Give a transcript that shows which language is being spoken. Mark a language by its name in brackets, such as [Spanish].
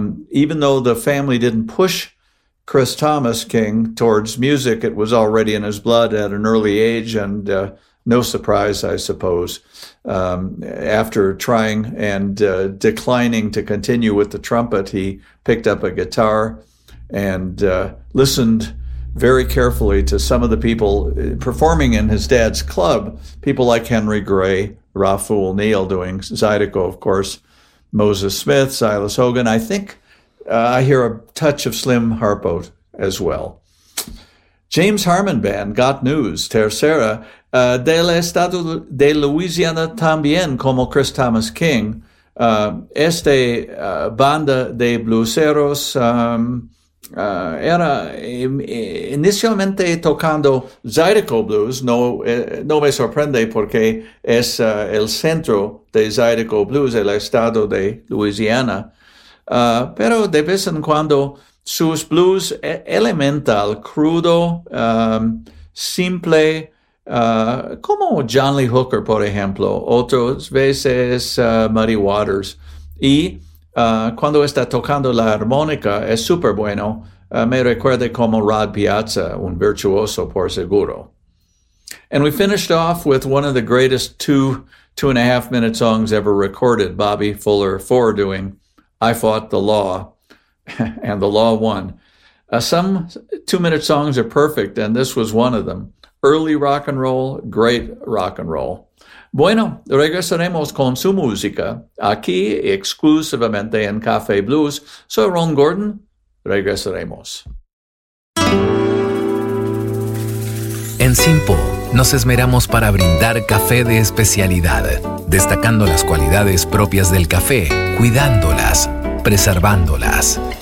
[English] Even though the family didn't push Chris Thomas King towards music, it was already in his blood at an early age, and no surprise, I suppose, after trying and declining to continue with the trumpet, he picked up a guitar and listened very carefully to some of the people performing in his dad's club, people like Henry Gray, Raful Neal doing Zydeco, of course, Moses Smith, Silas Hogan. I think I hear a touch of Slim Harpo as well. [Spanish] James Harmon Band, Got News, Tercera, del Estado de Louisiana también, como Chris Thomas King. Este banda de blueseros era inicialmente tocando Zydeco Blues. No me sorprende porque es el centro de Zydeco Blues, el estado de Louisiana. Pero de vez en cuando sus blues elemental, crudo, simple, como John Lee Hooker, por ejemplo, otras veces Muddy Waters. Y cuando está tocando la armónica es súper bueno. Me recuerda como Rod Piazza, un virtuoso por seguro. [English] And we finished off with one of the greatest two-and-a-half-minute songs ever recorded, Bobby Fuller Four doing I Fought the Law, and the law won. Some two-minute songs are perfect, and this was one of them. Early rock and roll, great rock and roll. [Spanish] Bueno, regresaremos con su música aquí exclusivamente en Café Blues. Soy Ron Gordon. Regresaremos. En Simpo nos esmeramos para brindar café de especialidad, destacando las cualidades propias del café, cuidándolas, preservándolas.